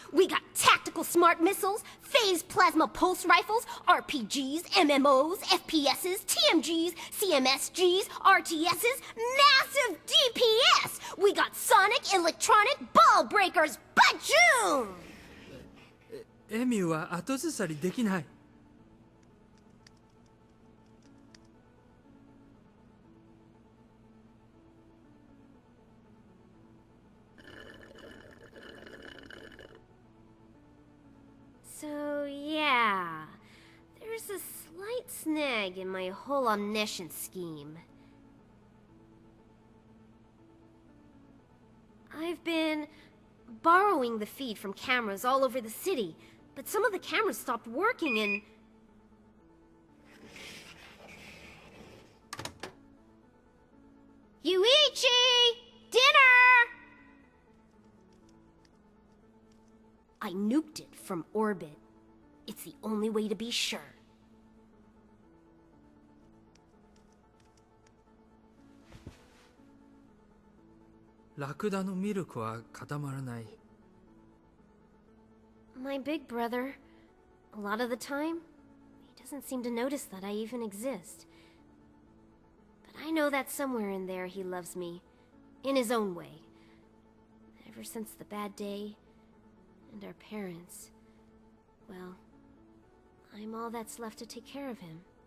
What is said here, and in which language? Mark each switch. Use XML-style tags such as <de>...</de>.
<en>We got tactical smart missiles, phased plasma pulse rifles, RPGs, MMOs, FPSs, TMGs, CMSGs, RTSs, massive DPS! We got sonic electronic ball breakers! Bajoom!</en> <ja>エミューは後ずさりできない。</ja> <en>So, yeah, there's a slight snag in my whole omniscient scheme. I've been borrowing the feed from cameras all over the city, but some of the cameras stopped working and... Yuichi! Dinner! I nuked it from orbit. It's the only way to be sure.</en> <ja>ラクダのミルクは固まらない。</ja> <en>My big brother, a lot of the time, he doesn't seem to notice that I even exist. But I know that somewhere in there he loves me, in his own way. Ever since the bad day, and our parents, well, I'm all that's left to take care of him.</en>